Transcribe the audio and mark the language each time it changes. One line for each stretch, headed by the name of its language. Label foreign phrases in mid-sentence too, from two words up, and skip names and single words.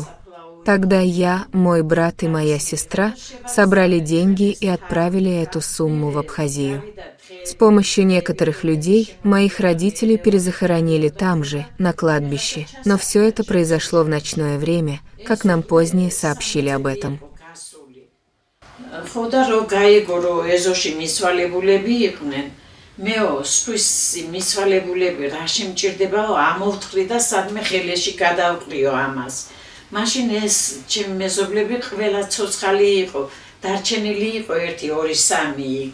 Russian: Тогда я, мой брат и моя сестра собрали деньги и отправили эту сумму в Абхазию. С помощью некоторых людей моих родителей перезахоронили там же, на кладбище, но все это произошло в ночное время, как нам позднее сообщили об этом.
Georgian: მაშინ ეს ჩემი მეზობლები ყველა ცოცხალი იყო, დარჩენილი იყო 1, 2, 3 იქ.